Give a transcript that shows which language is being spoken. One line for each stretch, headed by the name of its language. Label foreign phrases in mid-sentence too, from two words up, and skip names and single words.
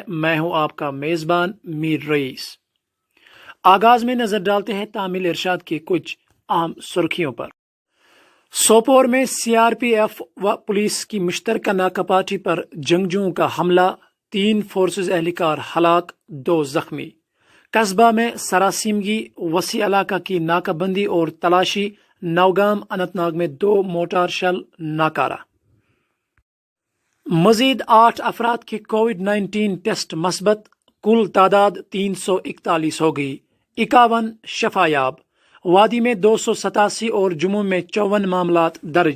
Urdu: میں ہوں آپ کا میزبان میر رئیس۔ آغاز میں نظر ڈالتے ہیں تعمیل ارشاد کی کچھ اہم سرخیوں پر۔ سوپور میں سی آر پی ایف و پولیس کی مشترکہ ناکہ پاٹی پر جنگجوؤں کا حملہ، 3 فورسز اہلکار ہلاک، 2 زخمی۔ قصبہ میں سراسیمگی، وسیع علاقہ کی ناکہ بندی اور تلاشی، نوگام اننت ناگ میں 2 موٹار شل ناکارہ۔ مزید 8 افراد کے کووڈ-19 ٹیسٹ مثبت، کل تعداد 341 ہو گئی، 51 شفا یاب۔ وادی میں 287 اور جموں میں 54 معاملات درج۔